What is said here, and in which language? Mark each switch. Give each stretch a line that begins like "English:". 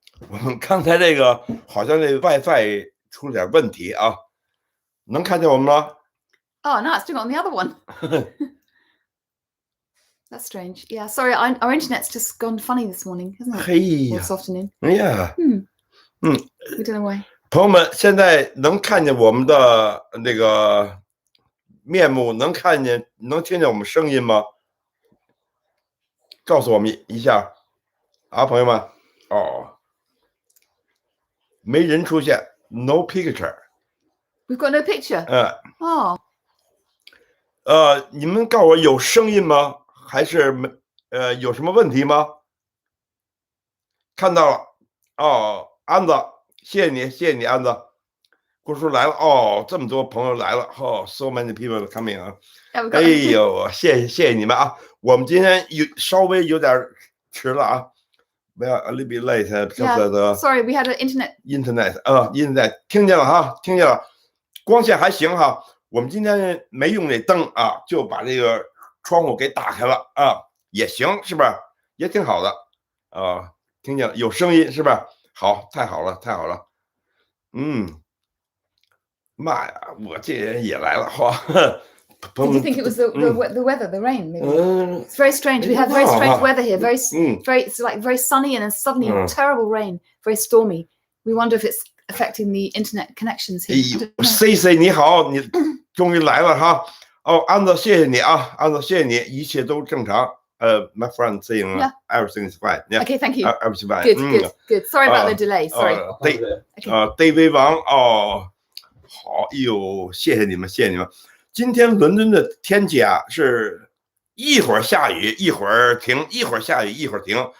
Chinese: 我们刚才这个好像这 WiFi 出了点问题啊，能看见我们吗？
English: Oh, no, it's still on the other one. That's strange. Yeah, sorry, our internet's just gone funny this morning, hasn't it?
Chinese: 嘿呀
English: Or this afternoon.
Chinese: 哎呀，
English: We don't know why.
Chinese: 朋友们，现在能看见我们的那个面目，能听见我们声音吗？告诉我们一下啊，朋友们。哦，没人出现 ，
English: no picture。 We've got no picture. Oh.
Chinese: 你们告诉我有声音吗？还是有什么问题吗？看到了哦，安子，谢谢你，安子。郭叔来了哦，这么多朋友来了哦 ，
English: so many people coming
Chinese: 啊！哎呦，谢谢你们啊！我们今天稍微有点迟了啊 ，
English: well a little bit late because the sorry, we had an internet.
Chinese: internet 听见了哈，听见了，光线还行哈。我们今天没用那灯啊，就把这个窗户给打开了啊，也行，是不是？也挺好的啊，听见了，有声音，是不是？好，太好了，太好了。妈呀，我这人也来了哈。
English: Did you think it was the weather, the rain? Maybe? It's very strange. We have very strange weather here. It's like very sunny and then suddenly terrible rain, very stormy. We wonder if it's affecting the internet connections here.
Chinese: CC 你好，你终于来了哈。哦，安子，谢谢你啊，安子，谢谢你，一切都正常。
English: My friend saying everything is fine. Yeah. Okay, thank you. Everything fine. Good. Sorry about the delay. Sorry.
Chinese: David 王哦，好，哎呦，谢谢你们，谢谢你们。今天伦敦的天气啊，是一会儿下雨，一会儿停，一会儿下雨，一会儿停。